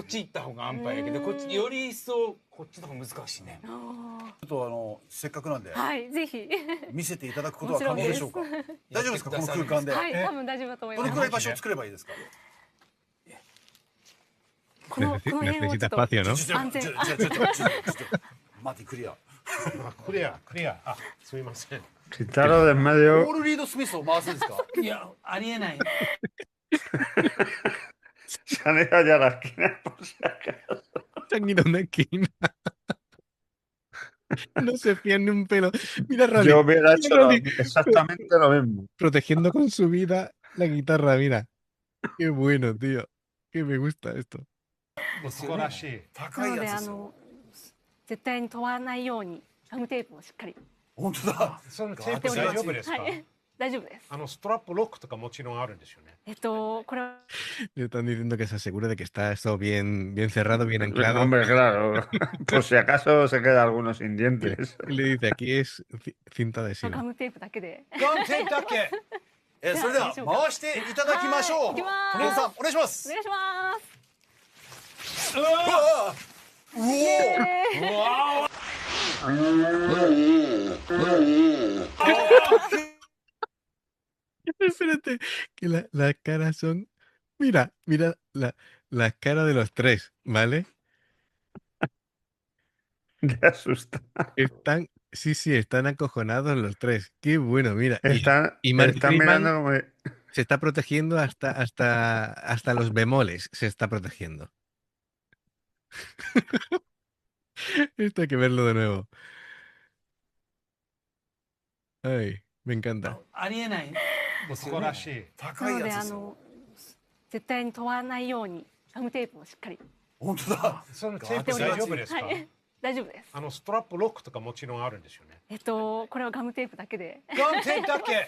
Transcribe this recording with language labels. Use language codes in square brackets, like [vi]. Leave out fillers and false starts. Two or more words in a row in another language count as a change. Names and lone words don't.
[ja] こっち行った方が安牌やけど、こっちより一層こっちの方が難しいね。ちょっとせっかくなんではいぜひ。見せていただくことは可能でしょうか？大丈夫ですか、この空間で？はい多分大丈夫だと思いどます。のくらい場所を作ればいいですか？この辺をちょっ [es] necesita [ja] と [es] espacio, ¿no? [ja] 安全ちょ待ってクリア。クリア、クリア。あ、すみません。 [es] Quitarlo de en [ja] ポ [es] medio. [ja] ール・リード・スミスを回すんですか？いやありえない。 [es] Se han ido ya a la esquina por si acaso. Se han ido a una esquina. No se fían ni un pelo. Mira, Rolly, Yo hubiera hecho Rolly, exactamente lo mismo. protegiendo con su vida la guitarra, mira. Qué bueno, tío. Que me gusta esto. [ja] 素晴らしい。高いなのでやつですよ。絶対に問わないようにガムテープをしっかり本当だ。そのテープ大丈夫ですか？はい大丈夫です。ストラップロックとかもちろんあるんですよね。これは [es] Le están diciendo que se asegure de que está esto bien cerrado, bien anclado. Hombre, claro. Por si acaso se queda alguno sin dientes. Y le dice, aquí es cinta [ja] ガ [es] adhesiva. [ja] ムテープだけで。ガンテープだけ。それでは回していただきましょう。はい行きます友蔵さんお願いします。お願いします。うわうおー。 [es] Espérate, que las caras son. Mira las caras de los tres, ¿vale? Te asusta. Están, sí, están acojonados los tres. Qué bueno, mira. Y Mark Están Friedman mirando como... se está protegiendo hasta los bemoles, se está protegiendo. Esto hay que verlo de nuevo. Ay, me encanta. [ja] ありえない。素晴らしい。高いなのでやつですよ。絶対に問わないようにガムテープをしっかり。本当だ。そのテープ大丈夫ですか？はい大丈夫です。ストラップロックとかもちろんあるんですよね。これはガムテープだけで。ガンテープだけ。